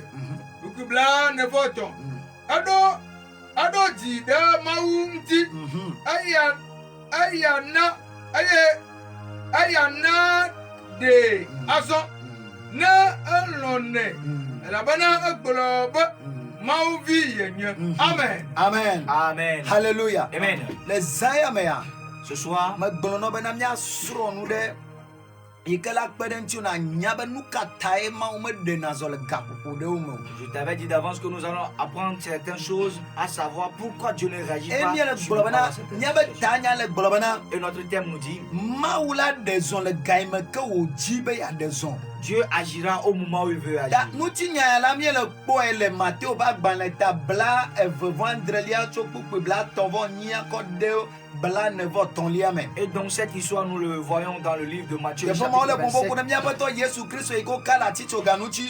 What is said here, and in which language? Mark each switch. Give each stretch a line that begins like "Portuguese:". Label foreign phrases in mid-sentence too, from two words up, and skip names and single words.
Ewe: Ɖukubla nevɔtɔ̃ eɖo dzi ɖe Mawu ŋuti eya na ɖe azɔ ne elɔ̃nɛ elabena egblɔ be Mawu vi yenye. Amen. Amen. Amen. Hallelujah. Amen. Le zaya mea.
French: Ce soir,
Ewe: me gblɔ nɔ bena míasrɔ̃ nu ɖe yi ke la kpe ɖe ŋuti na nya be nu ka tae Mawu meɖena zɔ le gaƒoƒo ɖewo me o.
French: je t'avais dit d'avance que nous allons apprendre certaines choses, à savoir pourquoi Dieu ne réagit pas. Et notre thème nous dit Dieu agira au moment où il veut agir. Et donc cette histoire nous le voyons dans le livre de Matthieu chapitre 27.